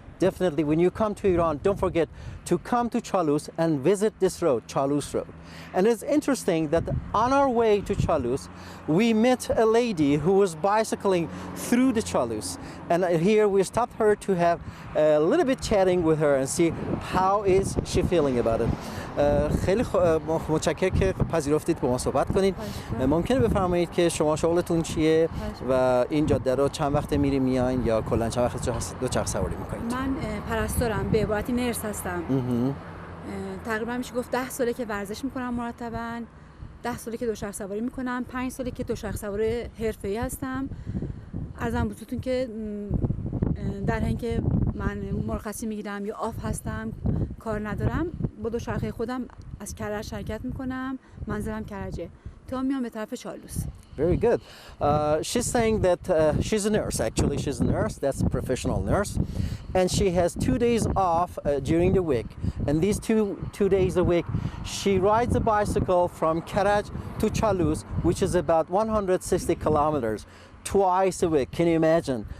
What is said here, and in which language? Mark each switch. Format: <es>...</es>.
<en>Definitely when you come to Iran, don't forget to come to Chalus and visit this road, Chalus Road. And it's interesting that on our way to Chalus, we met a lady who was bicycling through the Chalus. And here we stopped her to have a little bit chatting with her and see how is she feeling about it.</en> <fa>خیلی متشکرم که پذیرفتید با ما صحبت کنید. ممکنه بفرمایید که شما شغلتون چیه و این جاده رو چند وقت میری میاین یا کلا چند وقت دوچرخه سواری میکنید؟ من پرستارم، به عبارتی نرس هستم. تقریبا میشه گفت 10 ساله که ورزش میکنم مرتباً، 10 ساله که دوچرخه سواری میکنم، 5 ساله که دوچرخه سوار حرفه‌ای هستم. عرضم بزرگتون که در حین که من مرخصی میگیرم یا آف هستم، کار ندارم، با دوچرخه خودم از کرج حرکت میکنم. منزلم کرجه. تا میام به طرف چالوس.</fa> <en>Very good. She's saying that she's a nurse, actually. She's a nurse, that's a professional nurse. And she has 2 days off during the week. And these two days a week, she rides a bicycle from Khaleej to Chalus, which is about 160 kilometers, twice a week. Can you imagine?</en>